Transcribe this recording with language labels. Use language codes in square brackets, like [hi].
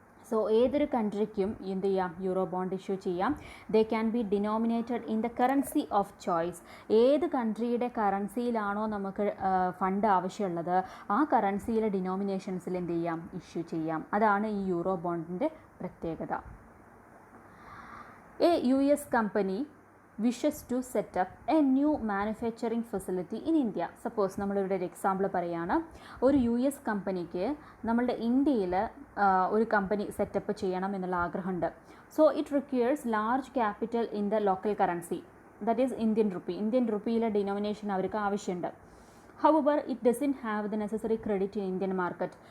[ml] So ഏതൊരു കൺട്രിക്കും എന്ത് ചെയ്യാം, യൂറോ ബോണ്ട് ഇഷ്യൂ ചെയ്യാം. [en] They can be denominated in the currency of choice. [ml] ഏത് കൺട്രിയുടെ കറൻസിയിലാണോ നമുക്ക് ഫണ്ട് ആവശ്യമുള്ളത് ആ കറൻസിയിലെ ഡിനോമിനേഷൻസിൽ എന്ത് ചെയ്യാം, ഇഷ്യൂ ചെയ്യാം. അതാണ് ഈ യൂറോ ബോണ്ടിൻ്റെ പ്രത്യേകത. [en] A US company wishes to set up a new manufacturing facility in India. [ml] Suppose നമ്മളിവിടെ ഒരു എക്സാമ്പിൾ പറയുകയാണ്. ഒരു US കമ്പനിക്ക് നമ്മളുടെ ഇന്ത്യയിൽ ഒരു കമ്പനി സെറ്റപ്പ് ചെയ്യണം എന്നുള്ള ആഗ്രഹമുണ്ട്. [en] So it requires large capital in the local currency, that is Indian rupee. [ml] Indian റുപ്പിയിലെ denomination അവർക്ക് ആവശ്യമുണ്ട്. [en] However it doesn't have the necessary credit in Indian market.